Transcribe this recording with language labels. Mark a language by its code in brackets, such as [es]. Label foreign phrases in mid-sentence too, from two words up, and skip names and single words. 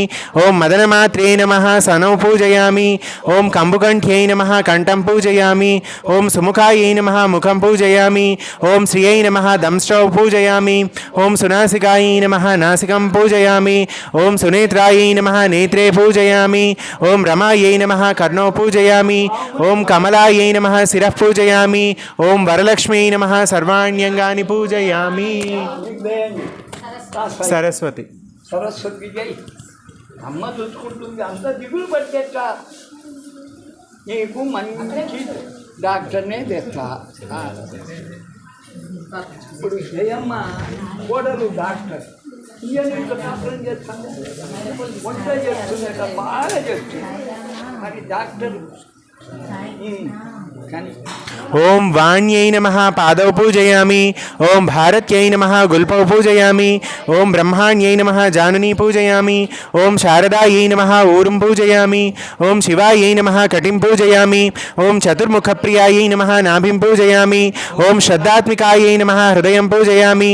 [sa] ओं मदनमात्रे नमः सनौ पूजयामि ओं कम्बुकण्ठ्यै नमः कण्ठं पूजयामि ओं सुमुखायै नमः मुखं पूजयामि ओं श्रियै नमः दंष्ट्रौ पूजयामि ओं सुनासिकायै नमः नासिकं पूजयामि ओं सुनेत्रायै नमः नेत्रे पूजयामि ओं रमायै नमः कर्णौ पूजयामि ओं कमलायै नमः शिरः पूजयामि ओं वरलक्ष्म्यै नमः सर्वाण्यङ्गानि पूजयामि सरस्वती [te] సరస్వతి జై అమ్మ చూసుకుంటుంది అంత దిగులు పట్టేట నీకు మంచి డాక్టర్నే తెస్తా ఇప్పుడు జయమ్మ కోడలు డాక్టర్ ఇవన్నీ డాక్టర్ని చేస్తాను వంట చేస్తుందట బాగా చేస్తుంది మరి డాక్టర్ కానీ [sa] ओं वाण्यै नमः पादौ पूजयामि ओं भारत्यै नमः गुल्पौ पूजयामि ओं ब्रह्माण्यै नमः जानुनी पूजयामि ओं शारदायै नमः ऊरुं पूजयामि ओं शिवायै नमः कटिं पूजयामि ओं चतुर्मुखप्रियायै नमः नाभिं पूजयामि ओं श्रद्धात्मिकायै नमः हृदयं पूजयामि